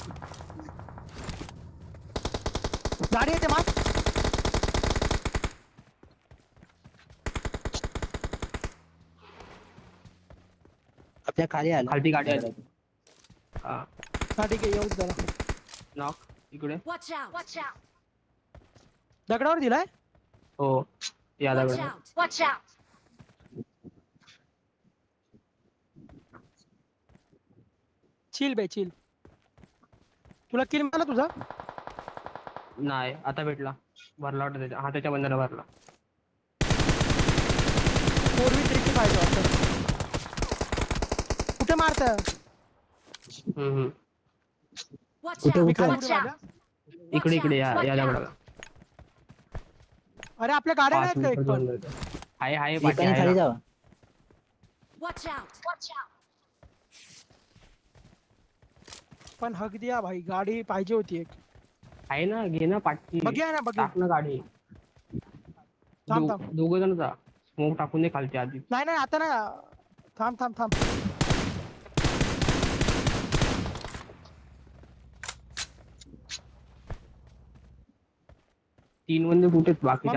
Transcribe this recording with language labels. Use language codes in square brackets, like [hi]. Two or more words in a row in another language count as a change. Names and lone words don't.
[mr] गाडी येते मार आपल्या खाली आलं. खालती गाडी आहे. हा हा ठीक आहे येऊच जरा नॉक इकडे. [en] Watch out. Watch out. [mr] दगडावर दिलाय हो या [en] Watch [mr] दगड. [en] out. Watch out. [mr] चिल बे चिल तुला किल मिळाला तुझा नाही आता भेटला भरला वाटत त्याच्या हा त्याच्या बंधाला भरला. 4v3 ची पाहिजे वाटतं. कुठे मारत [en] Watch [mr] कुठे- [en] out. [mr] कुठे? [en] Watch out. [mr] इकडे इकडे या [en] Watch [mr] या [en] out. [mr] दगडाला. अरे आपल्या गाड्या 5 नाहीत का एक मीटर पण दोन मिनिटं. आहे पाठी एकाने आहे खाली ना. जावा. [en] Watch out. Watch out. [mr] पण हक द्या भाई गाडी पाहिजे होती एक आहे ना घे ना पाठी. बघूया ना बघूया टाक ना गाडी. थांब थांब दोघ जण जा स्मोक टाकून दे खालची आधी. नाही नाही आता ना थांब थांब थांब तीन बंदे कुठे आहेत? बाकीचे